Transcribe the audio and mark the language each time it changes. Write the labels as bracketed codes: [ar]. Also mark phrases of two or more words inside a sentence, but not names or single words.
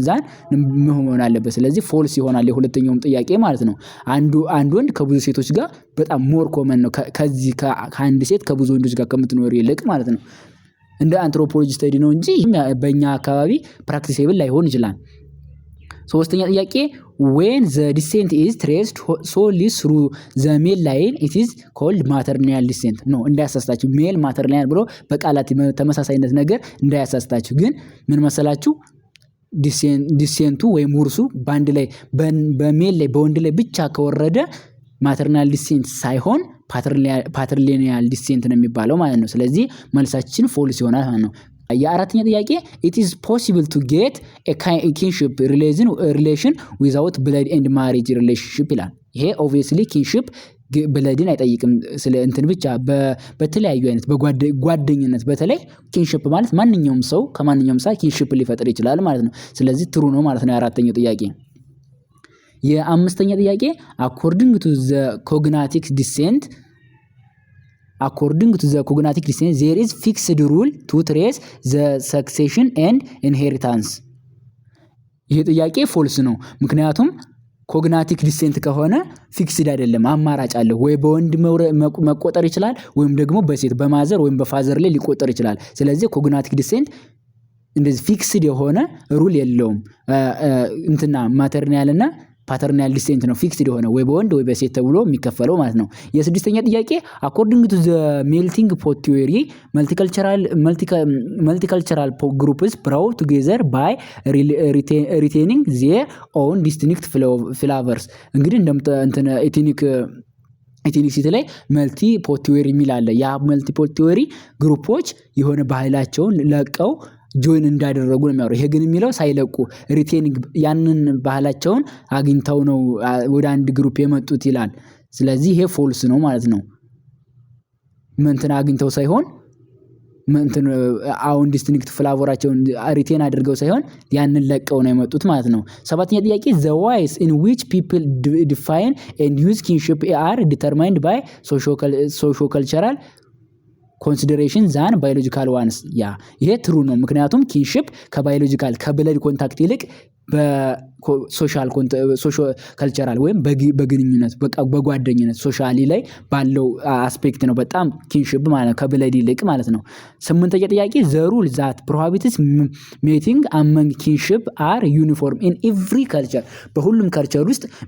[am] ዛን መሆን አለበት። ስለዚህ ፎልስ ይሆናል የሁለተኛውም ጥያቄ ማለት ነው። አንድ ወንድ ከብዙ ሴቶች ጋር በጣም [en] more common [am] ነው ከዚህ ከአንድ ሴት ከብዙ ወንዶች ጋር ከምትኖር ይልቅ ማለት ነው። እንደ [en] anthropology study [am] ነው እንጂ በእኛ አካባቢ ፕራክቲሴብል ላይሆን ይችላል። ሶስተኛ ጥያቄ [en] when the descent is traced solely through the male line it is called maternal descent [am] ነው። እንዳያሳስታችሁ [en] male maternal [am] ብሎ በቃላት ተመሳሳይነት ነገር እንዳያሳስታችሁ። ግን ምን መሰላችሁ? ዲሴንቱ ወይም ውርሱ ባንድ ላይ በሜል ላይ በወንድ ላይ ብቻ ከወረደ [en] maternal descent [am] ሳይሆን [en] patrilineal descent [am] ነው የሚባለው ማለት ነው። ስለዚህ መልሳችን ፎልስ ይሆናል ማለት ነው። የአራተኛ ጥያቄ [en] it is possible to get a kinship relation without blood and marriage relationship [am] ይላል። ይሄ [en] obviously kinship [am] ብለድን አይጠይቅም። ስለ እንትን ብቻ በተለያዩ አይነት በጓደኝነት በተለይ kinship ማለት ማንኛውም ሰው ከማንኛውም ሰው kinship ሊፈጥር ይችላል ማለት ነው። ስለዚህ ትሩ ነው ማለት ነው የአራተኛው ጥያቄ። የአምስተኛ ጥያቄ [en] according to the cognitive descent there is fixed rule to trace the succession and inheritance። [am] ይሄ ጥያቄ ፎልስ ነው። ምክንያቱም [en] cognatic descent [am] ከሆነ ፊክስድ አይደለም፣ አማራጭ አለው። ወይ በወንድ መቆጠር ይችላል ወይም ደግሞ በሴት በማዘር ወይም በፋዘር ላይ ሊቆጠር ይችላል። ስለዚህ [en] cognatic descent [am] እንደዚህ ፊክስድ የሆነ ሩል የለውም። ማተርናል እና [en] paternal descent [am] ነው ፊክስድ የሆነ ወይ በወንድ ወይ በሴት ተብሎ የሚከፈለው ማለት ነው። የስድስተኛ ጥያቄ [en] according to the melting pot theory multicultural groups brought together by retaining their own distinct flavors። [am] እንግዲህ ኤትኒክሲቲ ላይ [en] multi pot theory [am] የሚል አለ። ያ [en] multi pot theory [am] ግሩፖች የሆነ ባህላቸውን ለቀው ጆይን እንዳደረጉ ነው የሚያወራው። ይሄ ግን የሚለው ሳይለቁ ሪቴኒንግ ያንን ባህላቸውን አግኝተው ነው ወደ አንድ ግሩፕ የመጡት ይላል። ስለዚህ ይሄ ፎልስ ነው ማለት ነው። አግኝተው ሳይሆን አሁን ዲስቲንክት ፍላቮራቸውን ሪቴን አድርገው ሳይሆን ያንን ለቀው ነው የመጡት ማለት ነው። ሰባተኛ ጥያቄ [en] the ways in which people define and use kinship are determined by socio-cultural consideration than biological ones። [am] ያ ይሄ ትሩ ነው። ምክንያቱም ኪንሺፕ ከባዮሎጂካል ከብለድ ኮንታክት ይልቅ በሶሻል ካልቸራል ወይም በግንኙነት በጓደኝነት ሶሻሊ ላይ ባለው አስፔክት ነው በጣም ኪንሺፕ ማለት ነው ከብለድ ይልቅ ማለት ነው። 8ኛ ጥያቄ [en] the rule that prohibits mating among kinship are uniform in every culture። [am] በሁሉም ካልቸር ውስጥ